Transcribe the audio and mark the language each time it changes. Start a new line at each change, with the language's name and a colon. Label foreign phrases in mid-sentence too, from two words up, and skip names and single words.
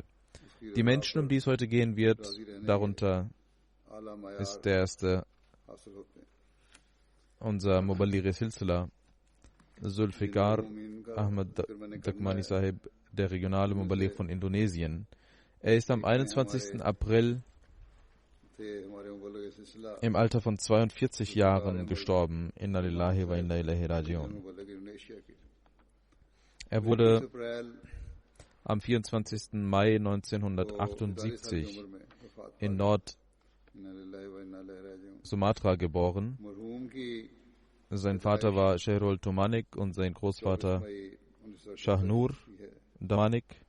German: Die Menschen, um die es heute gehen wird, darunter ist der erste unser Muballigh Silsila, Zulfikar Ahmad Dakmani Sahib, der regionale Muballigh von Indonesien. Er ist am 21. April im Alter von 42 Jahren gestorben.
Arabic: إنا لله وإنا إليه راجعون.
German: Er wurde am 24. Mai 1978 in Nord-Sumatra geboren. Sein Vater war Shehrul Tumanik und sein Großvater Shahnur Damanik.